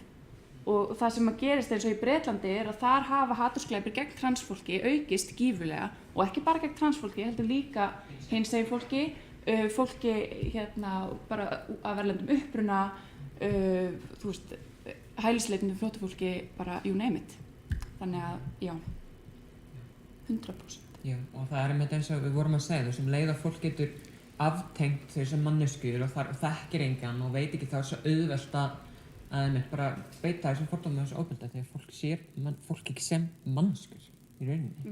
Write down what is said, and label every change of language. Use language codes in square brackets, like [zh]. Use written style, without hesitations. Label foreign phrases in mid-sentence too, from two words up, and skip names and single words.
[is] Og það sem að gerist eins og í Bretlandi að þar hafa hatursglæpir gegn transfólki aukist gífurlega og ekki bara gegn transfólki, heldur líka hinsegin fólki bara af erlendum uppruna, hælisleitendum flóttafólki, bara [en] you name it. [is] Þannig að, já, 100%. Já, og það einmitt eins og við vorum að segja þessum leið að fólk getur aftengt þessum manneskjur og þekkir engan og veit ekki þá svo auðvelt að einmitt bara beita þessum fordómum og þessu ofbeldi því að fólk sér fólk ekki sem manneskjur í rauninni.